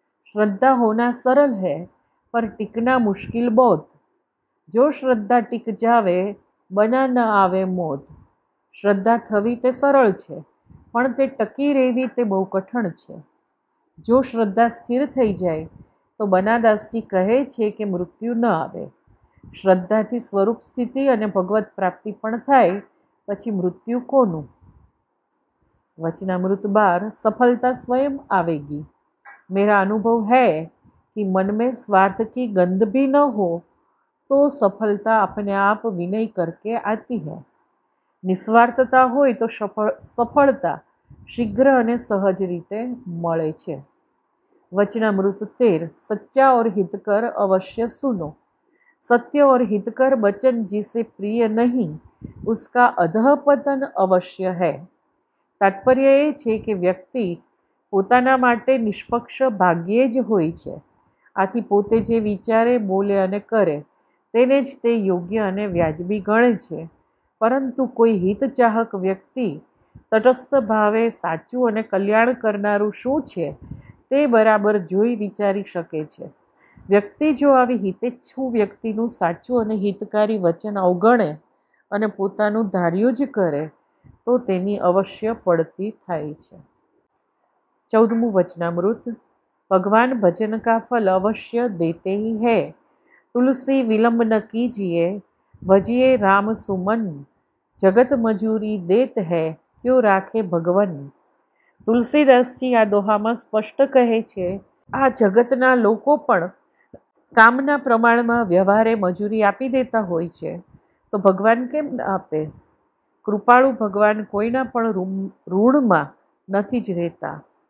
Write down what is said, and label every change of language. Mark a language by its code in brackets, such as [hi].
[hi] श्रद्धा होना सरल है पर टिकना मुश्किल बहुत. जो श्रद्धा टिक जावे बना न आवे मौत. [gu] શ્રદ્ધા થવી તે સરળ છે, પણ તે ટકી રહેવી તે બહુ કઠણ છે. જો શ્રદ્ધા સ્થિર થઈ જાય તો બનાદાસજી કહે છે કે મૃત્યુ ન આવે. શ્રદ્ધાથી સ્વરૂપ સ્થિતિ અને ભગવત પ્રાપ્તિ પણ થાય, પછી મૃત્યુ કોનું? [hi] वचनामृत 12. सफलता स्वयं आवेगी. मेरा अनुभव है कि मन में स्वार्थ की गंध भी न हो तो सफलता अपने आप विनय करके आती है. [gu] નિસ્વાર્થતા હોય તો સફળતા શીઘ્ર અને સહજ રીતે મળે છે. [hi] वचनामृत 13. सच्चा और हितकर अवश्य सुनो. सत्य और हितकर वचन जिसे प्रिय नहीं उसका अधःपतन अवश्य है. [gu] તાત્પર્ય એ છે કે વ્યક્તિ પોતાના માટે નિષ્પક્ષ ભાગ્યે જ હોય છે. આથી પોતે જે વિચારે, બોલે અને કરે તેને જ તે યોગ્ય અને વ્યાજબી ગણે છે. પરંતુ કોઈ હિતચાહક વ્યક્તિ તટસ્થ ભાવે સાચું અને કલ્યાણ કરનારું શું છે તે બરાબર જોઈ વિચારી શકે છે. વ્યક્તિ જો આવી હિતેચ્છુ વ્યક્તિનું સાચું અને હિતકારી વચન અવગણે અને પોતાનું ધાર્યું જ કરે તો તેની અવશ્ય પડતી થાય છે. 14मुं वचनामृत। [hi] भगवान भजन का फल अवश्य देते ही है। तुलसी विलंब न कीजिए, भजिए राम सुमन। जगत मजूरी देत है, क्यों राखे भगवन। [gu] તુલસીદાસજી આ દોહામાં સ્પષ્ટ કહે છે, આ જગતના લોકો પણ કામના પ્રમાણમાં વ્યવહારે મજૂરી આપી દેતા હોય છે, તો ભગવાન કેમ ના આપે? કૃપાળુ ભગવાન કોઈના પણ ઋણમાં નથી જ રહેતા.